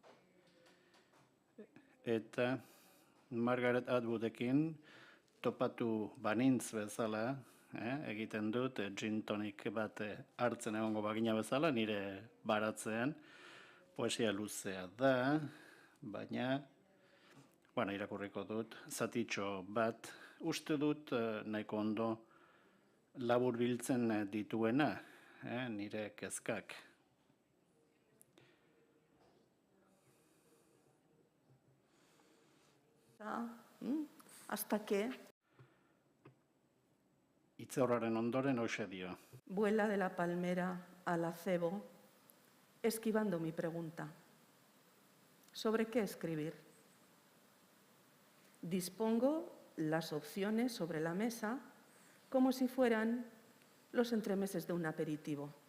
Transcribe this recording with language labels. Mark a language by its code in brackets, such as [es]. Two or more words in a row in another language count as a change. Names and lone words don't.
[eu] Eta Margaret Atwoodekin topatu banintz bezala, egiten dut, gin tonic bat hartzen egongo bagina bezala, nire baratzean. Poesia luzea da, baina, irakurriko dut, zatitxo bat, uste dut nahiko ondo labur biltzen dituena, nire kezkak. [es] Hasta que [eu] Itzeorraren ondoren hoxe dio. [es] vuela de la palmera al acebo, esquivando mi pregunta. ¿Sobre qué escribir? Dispongo las opciones sobre la mesa como si fueran los entremeses de un aperitivo.